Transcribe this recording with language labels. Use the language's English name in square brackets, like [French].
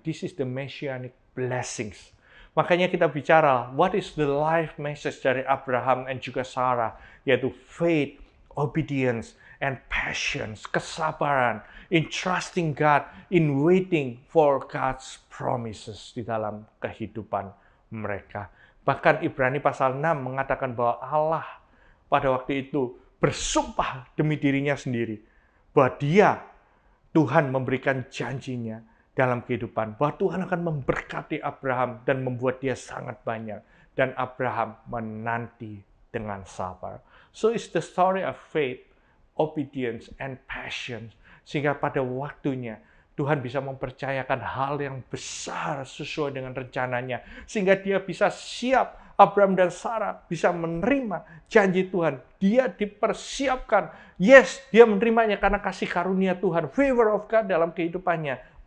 [English] This is the messianic blessings. [Indonesian] Makanya kita bicara, [English] what is the life message [Indonesian] dari Abraham dan juga Sarah? [English] Yaitu faith, obedience, and passion, kesabaran, in trusting God, in waiting for God's promises [Indonesian] di dalam kehidupan mereka. Bahkan Ibrani pasal 6 mengatakan bahwa Allah pada waktu itu bersumpah demi dirinya sendiri, bahwa dia, Tuhan memberikan janjinya dalam kehidupan, bahwa Tuhan akan memberkati Abraham dan membuat dia sangat banyak. Dan Abraham menanti dengan sabar. [English] So it's the story of faith, obedience, and passion. [Indonesian] Sehingga pada waktunya Tuhan bisa mempercayakan hal yang besar sesuai dengan rencananya. Sehingga dia bisa siap, Abraham dan Sarah bisa menerima janji Tuhan. Dia dipersiapkan. Yes, dia menerimanya karena kasih karunia Tuhan, [English] favor of God [Indonesian] dalam kehidupannya.